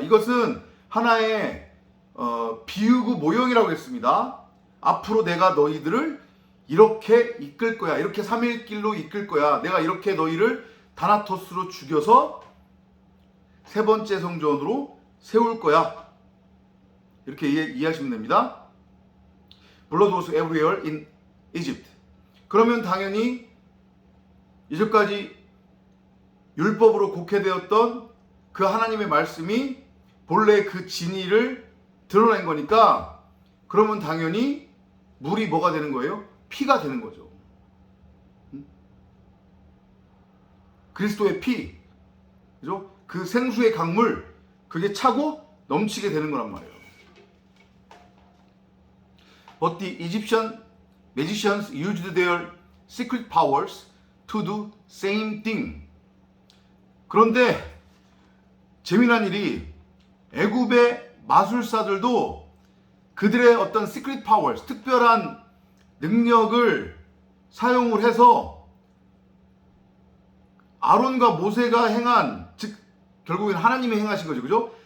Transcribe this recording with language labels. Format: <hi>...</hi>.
<ko>이것은 하나의 비유구 모형이라고 했습니다. 앞으로 내가 너희들을 이렇게 이끌 거야. 이렇게 3일 길로 이끌 거야. 내가 이렇게 너희를 다나토스로 죽여서 세 번째 성전으로 세울 거야. 이렇게 이해하시면 됩니다.</ko> <en>Blood was everywhere in Egypt.</en> <ko>그러면 당연히 이제까지 율법으로 곡해되었던 그 하나님의 말씀이 본래 그 진리를 드러낸 거니까 그러면 당연히 물이 뭐가 되는 거예요? 피가 되는 거죠. 그리스도의 피, 그죠? 그 생수의 강물, 그게 차고 넘치게 되는 거란 말이에요.</ko> <en>But the Egyptian magicians used their secret powers to do same thing.</en> <ko>그런데 재미난 일이 애굽의 마술사들도 그들의 어떤 시크릿 파워, 특별한 능력을 사용을 해서 아론과 모세가 행한, 즉 결국엔 하나님이 행하신 거죠. 그죠?</ko>